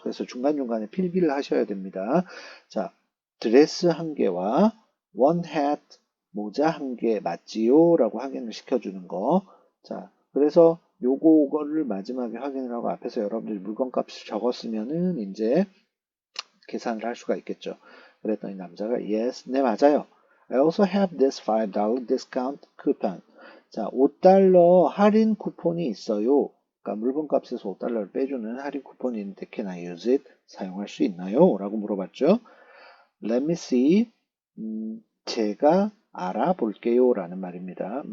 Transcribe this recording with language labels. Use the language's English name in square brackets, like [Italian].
[Korean] 그래서 중간중간에 필기를 하셔야 됩니다. 자, 드레스 한 개와 [English] one hat, [Korean] 모자 한 개 맞지요? 라고 확인을 시켜주는 거. 자, 그래서 요거를 마지막에 확인을 하고 앞에서 여러분들이 물건값을 적었으면은 이제 계산을 할 수가 있겠죠. 그랬더니 남자가 yes, 네 맞아요. [English] I also have this $5 discount coupon. [Korean] 자, $5 할인 쿠폰이 있어요. 그러니까 물건값에서 $5를 빼주는 할인 쿠폰이 있는데 [English] can I use it? [Korean] 사용할 수 있나요? 라고 물어봤죠. [English] Let me see. [Korean] 제가 알아볼게요 라는 말입니다.